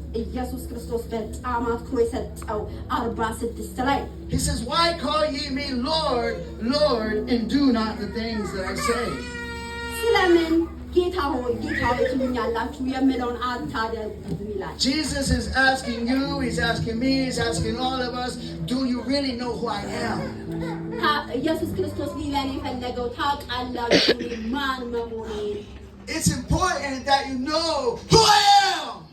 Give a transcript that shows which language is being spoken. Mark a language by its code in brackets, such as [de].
[am] ኢየሱስ ክርስቶስ በጣም አትኩሮ የሰጠው 46 ላይ [en] He says, why call ye me Lord, Lord, and do not the things that I say? [am] ስለምን ጌታ ሆይ ጌታ ሆይ ትሉኛላችሁ የምለውን አታደርጉም ይላል። [en] Jesus is asking you, he's asking me, he's asking all of us, do you really know who I am? [am] ኢየሱስ ክርስቶስ ሊለን የፈለገው ታውቃላችሁ ማን መሆኔን። [en] It's important that you know who I am.